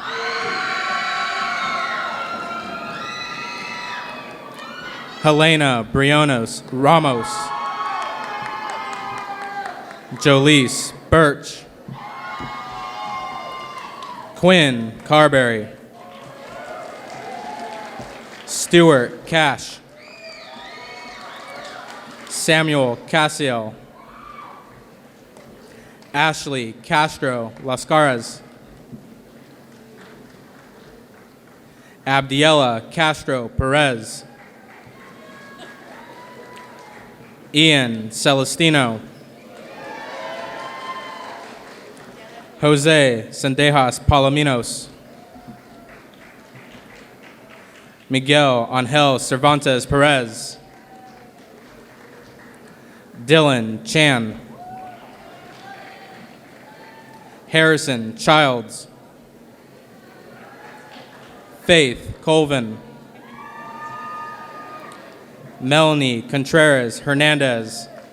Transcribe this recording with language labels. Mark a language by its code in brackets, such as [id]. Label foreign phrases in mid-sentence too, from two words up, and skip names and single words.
[en] Helena Briones Ramos. Jolise Birch. Quinn Carberry. Stuart Cash. Samuel Casio. Ashley Castro Lascaras. Abdiela Castro Perez. Ian Celestino. Jose Sendejas Palominos. Miguel Angel Cervantes Perez. Dylan Chan. Harrison Childs. Faith Colvin. Melanie Contreras Hernandez.